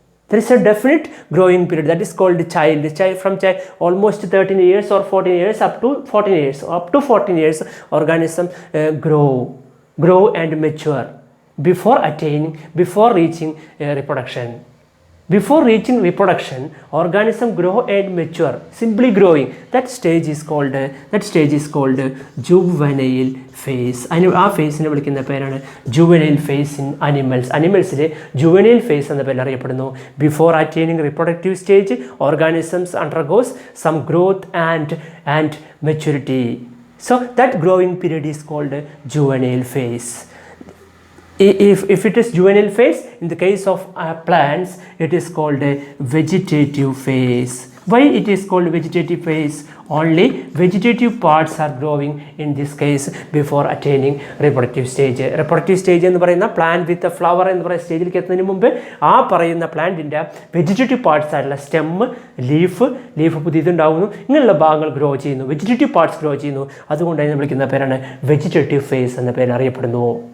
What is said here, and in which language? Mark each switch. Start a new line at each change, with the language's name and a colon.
English: There is a definite growing period that is called child. From almost 13 years or 14 years up to 14 years organism grow and mature before reaching reproduction. Before reaching reproduction, organism grow and mature, simply growing. That stage is called juvenile phase.
Malayalam: ആ ഫേസിനെ വിളിക്കുന്ന പേരാണ് juvenile phase in animals. അനിമൽസിലെ juvenile phase എന്ന പേരിൽ അറിയപ്പെടുന്നു.
English: Before attaining reproductive stage, organisms undergoes some growth and maturity. So that growing period is called juvenile phase. If it is juvenile phase, in the case of plants, it is called a vegetative phase. Why it is called vegetative phase? Only vegetative parts are growing in this case before attaining reproductive stage.
Malayalam: Reproductive stage എന്ന് പറയുന്ന plant വിത്ത് flower എന്ന് പറയുന്ന സ്റ്റേജിലേക്ക് എത്തുന്നതിന് മുമ്പ് ആ പറയുന്ന പ്ലാന്റിൻ്റെ വെജിറ്റേറ്റീവ് പാർട്സ് ആയിട്ടുള്ള സ്റ്റെം, ലീഫ് പുതിയതുണ്ടാകുന്നു, ഇങ്ങനെയുള്ള ഭാഗങ്ങൾ ഗ്രോ ചെയ്യുന്നു, വെജിറ്റേറ്റീവ് പാർട്സ് ഗ്രോ ചെയ്യുന്നു. അതുകൊണ്ട് അതിനെ വിളിക്കുന്ന പേരാണ് വെജിറ്റേറ്റീവ് ഫേസ് എന്ന പേരിൽ അറിയപ്പെടുന്നു.